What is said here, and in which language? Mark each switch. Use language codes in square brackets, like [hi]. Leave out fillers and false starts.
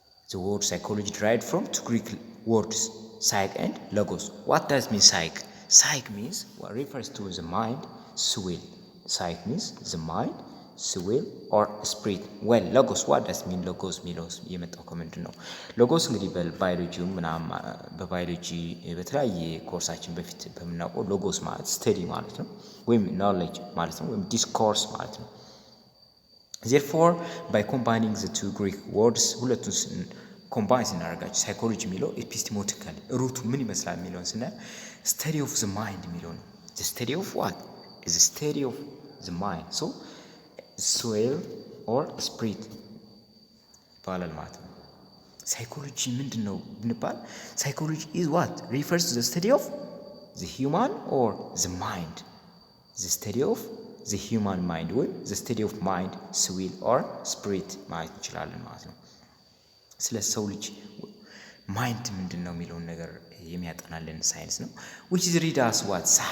[en] The word psychology derived from two Greek words psych and logos. What does mean psych? Psych means what refers to the mind, soul. Psych means the mind, soul or spirit. Well, logos, what does mean logos? [am] ሚለውስ የመጣው ከምንድን ነው? logos እንግዲህ በባዮሎጂው ምናምን በባዮሎጂ በተለያየ ኮርሳችን በፊት በምናውቀው logos ማለት ስተዲ ማለት ነው ወይም knowledge ማለት ነው ወይም discourse ማለት ነው። [en] Therefore, by combining the two Greek words [am] ሁለቱን ኮምባይን ስናደርጋቸው ሳይኮሎጂ የሚለው ኤፒስቲሞቲካል ሩቱ ምን ይመስላል የሚለውን ስናይ ስተዲ ኦፍ ዘ ማይንድ የሚለው ነው። [en] the study of what? is the study of the mind. So soul or spirit [am] ይባላል ማለት ነው። ሳይኮሎጂ ምንድን ነው ብንባል ሳይኮሎጂ [en] is what? refers to the study of the human or the mind. the study of the human mind ወይም the study of mind, soul or spirit [am] ማለት እንችላለን ማለት ነው። ስለ ሰው ልጅ ማይንድ ምንድን ነው የሚለውን ነገር የሚያጠናልን ሳይንስ ነው። [en] which is read as what?